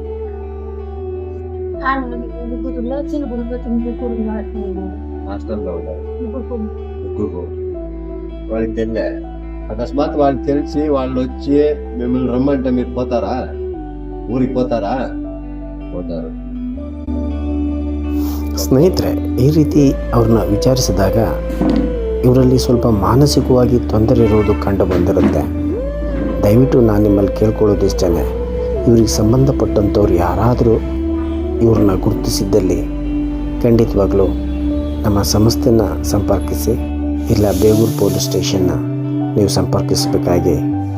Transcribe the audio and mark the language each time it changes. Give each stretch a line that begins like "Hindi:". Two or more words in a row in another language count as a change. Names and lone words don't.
Telugu: హాస్టల్లో ఉన్నారు. వాళ్ళకి తెలియ అకస్మాత్ వాళ్ళకి తెలిసి వాళ్ళు వచ్చి మిమ్మల్ని రమ్మంటే మీరు పోతారా? ఊరికి పోతారా? పోతారు.
Kannada: ಸ್ನೇಹಿತರೆ, ಈ ರೀತಿ ಅವ್ರನ್ನ ವಿಚಾರಿಸಿದಾಗ ಇವರಲ್ಲಿ ಸ್ವಲ್ಪ ಮಾನಸಿಕವಾಗಿ ತೊಂದರೆ ಇರುವುದು ಕಂಡು ಬಂದಿರುತ್ತೆ. ದಯವಿಟ್ಟು ನಾನು ನಿಮ್ಮಲ್ಲಿ ಕೇಳ್ಕೊಳ್ಳೋದು ಇಷ್ಟೇ, ಇವ್ರಿಗೆ ಸಂಬಂಧಪಟ್ಟಂಥವ್ರು ಯಾರಾದರೂ ಇವ್ರನ್ನ ಗುರುತಿಸಿದ್ದಲ್ಲಿ ಖಂಡಿತವಾಗ್ಲೂ ನಮ್ಮ ಸಂಸ್ಥೆನ ಸಂಪರ್ಕಿಸಿ, ಇಲ್ಲ ಬೇಗೂರು
English: police station
Kannada: ನೀವು ಸಂಪರ್ಕಿಸಬೇಕಾಗಿ